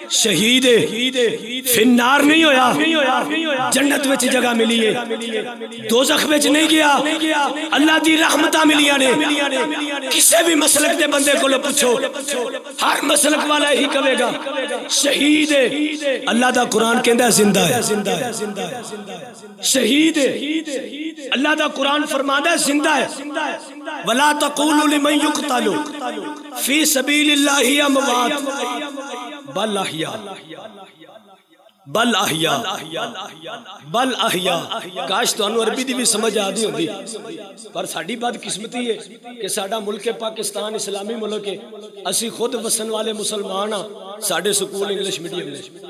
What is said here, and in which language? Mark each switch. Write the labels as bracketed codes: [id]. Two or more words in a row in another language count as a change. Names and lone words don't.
[pa] شہید فنار نہیں ہویا، جنت وچ جگہ ملی ہے، دوزخ وچ نہیں گیا، اللہ دی رحمتاں ملیاں نے. کسی بھی مسلک دے بندے کو پچھو، ہر مسلک والا یہی کہیگا شہید ہے. اللہ دا قرآن کہندا ہے زندہ ہے، شہید ہے. اللہ دا قرآن فرماندا ہے زندہ ہے. [ar] ولا تقولوا لمن يقتل في سبيل الله أموات بل أحياء بل أحياء بل أحياء. [pa] کاش تہانوں عربی دی بھی سمجھ آندی ہوندی، پر ساڈی بدقسمتی ہے کہ ساڈا ملک پاکستان اسلامی ملک ہے، اسی خود وسن والے مسلمان ہاں، ساڈے سکول [en] English medium [pa] نے.